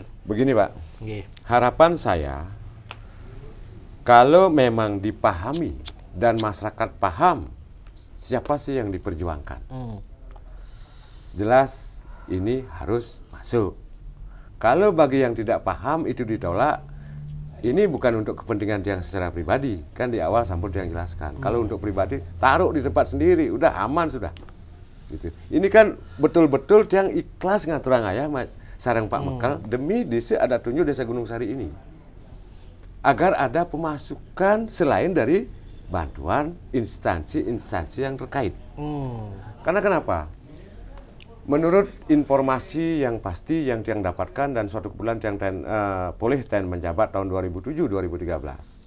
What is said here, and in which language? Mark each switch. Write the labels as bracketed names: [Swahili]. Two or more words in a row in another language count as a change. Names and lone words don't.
[Indonesian] Begini Pak, harapan saya kalau memang dipahami dan masyarakat paham siapa sih yang diperjuangkan, jelas ini harus masuk. Kalau bagi yang tidak paham itu ditolak, ini bukan untuk kepentingan Tiang secara pribadi, kan di awal sampun Tiang jelaskan. Kalau untuk pribadi, taruh di tempat sendiri, udah aman sudah. Gitu. Ini kan betul-betul Tiang ikhlas [Balinese] ngaturang ayah sareng [Indonesian] Pak Mekal demi desa adat tunjuk Desa Gunung Sari ini. Agar ada pemasukan selain dari bantuan instansi-instansi yang terkait. Karena kenapa? Menurut informasi yang pasti yang Tiang dapatkan dan suatu bulan Tiang boleh menjabat tahun 2007-2013.